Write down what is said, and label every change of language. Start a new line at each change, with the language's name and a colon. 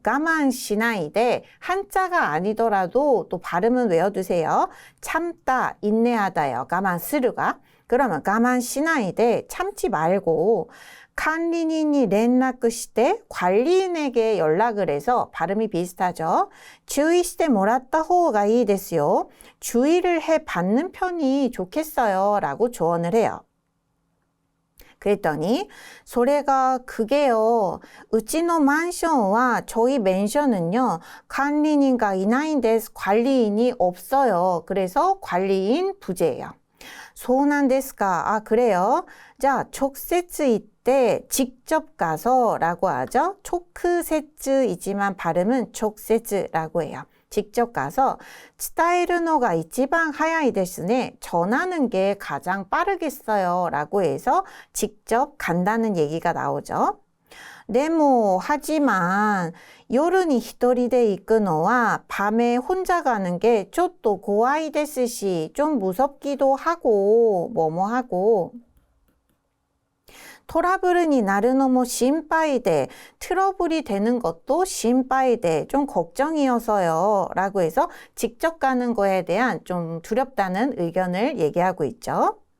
Japanese: 我慢しないで
Korean: 한자가 아니더라도 또 발음은 외워두세요. 참다, 인내하다요.
Japanese: 我慢するが.
Korean: 그러면
Japanese: 我慢しないで
Korean: 참지 말고
Japanese: 管理人に連絡して
Korean: 관리인에게 연락을 해서 발음이 비슷하죠.
Japanese: 注意してもらった方がいいですよ.
Korean: 주의를 해 받는 편이 좋겠어요. 라고 조언을 해요. 그랬더니
Japanese: それが
Korean: 그게요.
Japanese: うちのマンションは
Korean: 저희 맨션은요. 관리인가 이나인데스 관리인이 없어요. 그래서 관리인 부재예요.
Japanese: そうなんですか.
Korean: 그래요. 자, 촉세츠 이때 직접 가서 라고 하죠. 초크세츠이지만 발음은 촉세츠라고 해요. 직접 가서
Japanese: 伝えるのが一番早いですね.
Korean: 전하는 게 가장 빠르겠어요. 라고 해서 직접 간다는 얘기가 나오죠.
Japanese: でも
Korean: 하지만
Japanese: 夜に一人で行くのは
Korean: 밤에 혼자 가는 게
Japanese: ちょっと怖いですし
Korean: 좀 무섭기도 하고 뭐뭐 하고 트러블이 나르노모 심파이데 트러블이 되는 것도 심파이데 좀 걱정이어서요 라고 해서 직접 가는 거에 대한 좀 두렵다는 의견을 얘기하고 있죠.